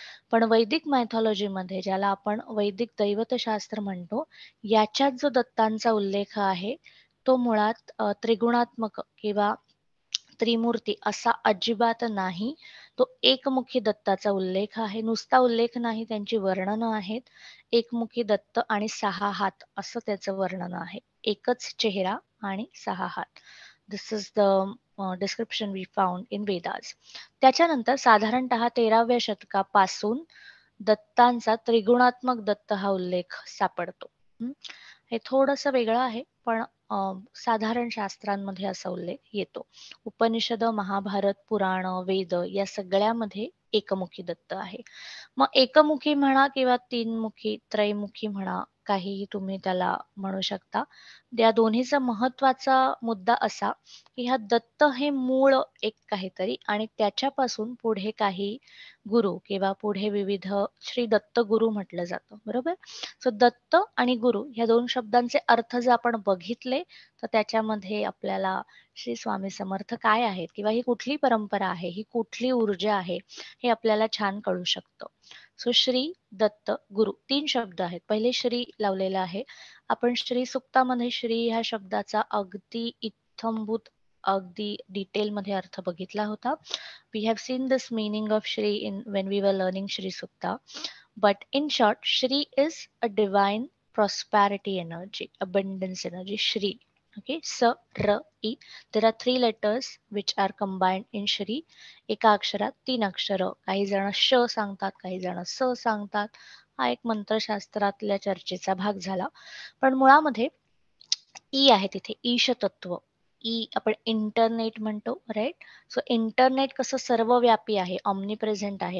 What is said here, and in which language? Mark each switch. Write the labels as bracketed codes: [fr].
[mr] पण वैदिक मायथॉलॉजीमध्ये, ज्याला आपण वैदिक दैवतशास्त्र म्हणतो, याच्यात जो दत्तांचा उल्लेख आहे तो मुळात त्रिगुणात्मक किंवा त्रिमूर्ती असा अजिबात नाही. तो एकमुखी दत्ताचा उल्लेख आहे. नुसता उल्लेख नाही, त्यांची वर्णनं आहेत. एकमुखी दत्त आणि 6 हात असं त्याचं वर्णन आहे. एकच चेहरा आणि 6 हात. [en] This is the description we found in Vedas. [mr] त्याच्यानंतर साधारणतः 13व्या शतकापासून दत्तांचा त्रिगुणात्मक दत्त हा उल्लेख सापडतो. हे थोडंसं वेगळं आहे, पण साधारण शास्त्रांमध्ये असा उल्लेख येतो. उपनिषद, महाभारत, पुराण, वेद या सगळ्यामध्ये एकमुखी दत्त आहे. मग एकमुखी म्हणा किंवा तीनमुखी, त्रैमुखी म्हणा, काहीही तुम्ही त्याला म्हणू शकता. या दोन्हीचा महत्वाचा मुद्दा असा की हा दत्त हे मूळ एक काहीतरी, आणि त्याच्यापासून पुढे काही गुरु किंवा पुढे विविध श्री दत्त गुरु म्हटलं जातं. बरोबर. सो दत्त आणि गुरु ह्या दोन शब्दांचे अर्थ जर आपण बघितले तर त्याच्यामध्ये आपल्याला श्री स्वामी समर्थ काय आहेत, किंवा ही कुठली परंपरा आहे, ही कुठली ऊर्जा आहे, हे आपल्याला छान कळू शकतं. सो श्री, दत्त, गुरु 3 शब्द आहेत. पहिले श्री लावलेलं आहे. आपण श्री सुक्तामध्ये श्री ह्या शब्दाचा अगदी इत्थंभूत, अगदी डिटेलमध्ये अर्थ बघितला होता. [en] We have seen this meaning of Shri when we were learning Shri Sukta. But in short, Shri is a divine prosperity energy, abundance energy, Shri. Okay, S, R, E. There are 3 letters which are combined in Shri. [mr] एका अक्षरात 3 अक्षर. काही जण श सांगतात, काही जण स सांगतात. हा एक मंत्रशास्त्रातल्या चर्चेचा भाग झाला. पण मुळामध्ये ई आहे तिथे, ईश तत्व. ई आपण इंटरनेट म्हणतो, राईट. सो इंटरनेट कसं सर्वव्यापी आहे, ऑमनी प्रेझेंट आहे.